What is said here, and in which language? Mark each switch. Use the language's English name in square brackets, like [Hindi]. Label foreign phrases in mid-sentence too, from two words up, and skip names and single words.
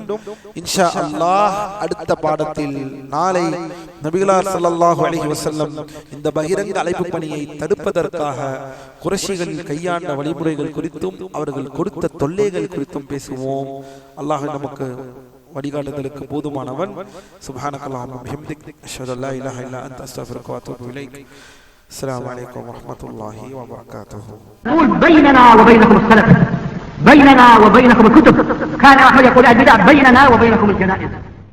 [Arabic] إن شاء الله [Tamil] அடுத்த பாடத்தில் நாளை நபிகளார் [Arabic] صلى الله عليه وسلم [Tamil] இந்த பகிரங்க அழைப்பு பணியை தடுப்பதற்காக குறைஷிகளில் கையாண்ட வழிமுறைகள் குறித்தும் அவர்கள் கொடுத்த தொல்லைகள் குறித்தும் பேசுவோம். அல்லாஹ் நமக்கு வழிகாட்டுதலுக்கு போதுமானவன். [Arabic] سبحانك اللهم بحمدك أشهد أن لا إله إلا أنت أستغفرك وأتوب إليك. السلام عليكم ورحمة الله وبركاته. بيننا وبينكم السلف، بيننا وبينكم الكتب. كان أحمد يقول البدع بيننا وبينكم الجنائز.